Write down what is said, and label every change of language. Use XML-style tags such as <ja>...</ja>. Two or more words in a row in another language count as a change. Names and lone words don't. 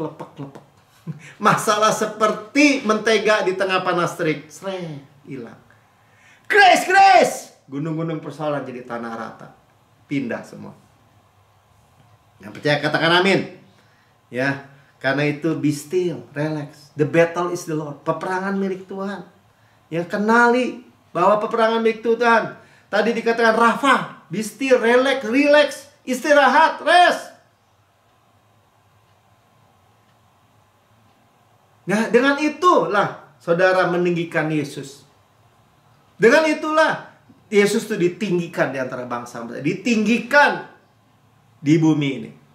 <id>Masalah seperti mentega di tengah panas terik, hilang. Grace. Gunung-gunung persoalan jadi tanah rata, pindah semua. Yang percaya katakan amin. Ya, karena itu</id> <en>be still, relax. The battle is the Lord.</en> <id>Peperangan milik Tuhan. Ya, kenali bahwa peperangan milik Tuhan. Tadi dikatakan Rafa,</id> <en>be still, relax,</en> <id>istirahat, rest. Nah, dengan itulah saudara meninggikan Yesus. Dengan itulah Yesus itu ditinggikan di antara bangsa, ditinggikan di bumi ini.</id>